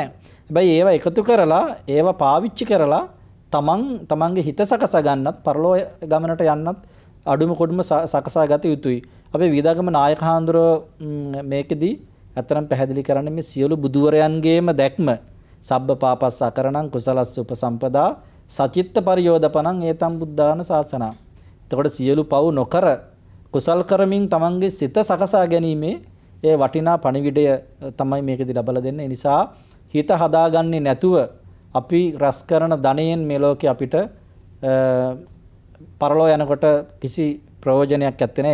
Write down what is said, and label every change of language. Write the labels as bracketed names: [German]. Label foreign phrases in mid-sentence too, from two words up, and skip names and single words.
[Sinhala] හැබැයි ඒවා එකතු කරලා ඒවා පාවිච්චි කරලා තමන්ගේ හිත සකසා ගන්නත් පරලෝ ගමනට යන්නත් අඩුම කොඩුම සකසා ගත යුතුයි. අපේ වීදාගම නායක හාමුදුරුවෝ මේකෙදී අතරම් පැහැදිලි කරන්නේ මේ සියලු බුදුවරයන්ගේම දැක්ම [Pali] සබ්බ පාපස් අකරණං කුසලස්ස උපසම්පදා සචිත්ත පරියෝදපණං ඒතම් බුද්ධාන ශාසනං. [Sinhala] එතකොට සියලු පව් නොකර කුසල් කරමින් තමන්ගේ සිත සකසා ගැනීමේ ඒ වටිනා පණිවිඩය තමයි මේකෙදී ලබලා දෙන්නේ. ඒ නිසා හිත හදාගන්නේ නැතුව අපි රැස් කරන ධනයෙන් මේ ලෝකේ අපිට පරලෝ යනකොට කිසි ප්‍රයෝජනයක් නැත්තේ නෑ.